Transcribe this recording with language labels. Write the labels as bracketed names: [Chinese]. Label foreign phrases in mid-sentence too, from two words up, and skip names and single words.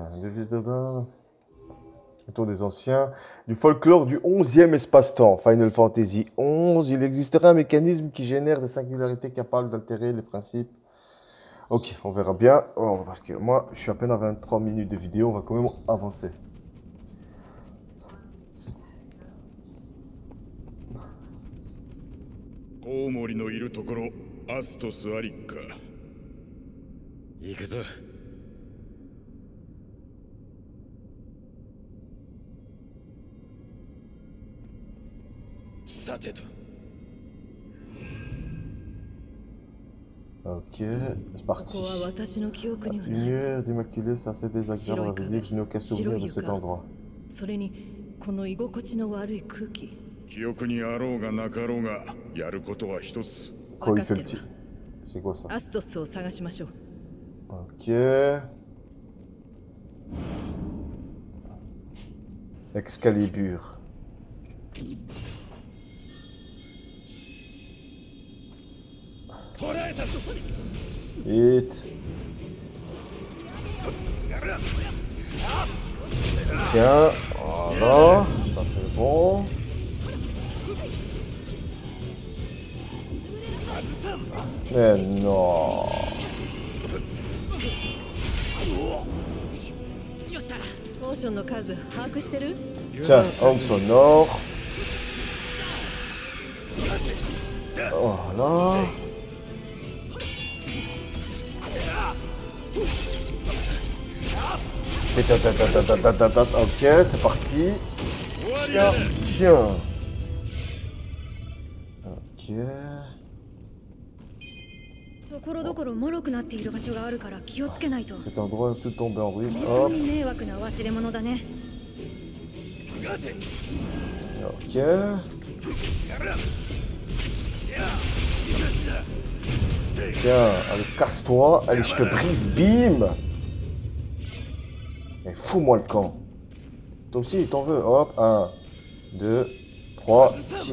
[French] L'édifice de la tour des anciens. Du folklore du 11e espace-temps. Final Fantasy 11. Il existerait un mécanisme qui génère des singularités capables d'altérer les principes. Ok, on verra bien. Oh, parce que moi, je suis à peine à 23 minutes de vidéo. On va quand même avancer. [Japanese] コウモリのいるところ、アストスありか。行くぞ。さてと。 [French] Ok, c'est parti. [Japanese] ここは私の記憶にはない。 [French] Lumière d'Immaculée, c'est assez désagréable. On veut dire que je n'ai aucun souvenir de cet endroit. [Japanese] それにこの居心地の悪い空気。記憶にあろうがなかろうが、やることは一つ。 [French] Quoi, il fait le petit. C'est quoi ça? [Japanese] アストスを探しましょう。 [French] Ok. Excalibur. Vite. Tiens, voilà, ça c'est bon. Mais non. [Japanese] ポーションの数把握してる？ [French] Tiens, homme sonore. Voilà. Ok, c'est parti. Tiens, tiens. Ok. [Japanese] ところどころ脆くなっている場所があるから気をつけないと。 [French] Cet endroit est tout tombé en ruine. [Japanese] 本当 [French] Hop. [Japanese] に迷惑な忘れ物だね。 [French] Ok. Tiens, allez, casse-toi. Allez, je te brise, bim. Et fous-moi le camp. Toi aussi, t'en veux. Hop, 1, 2, 3, 6.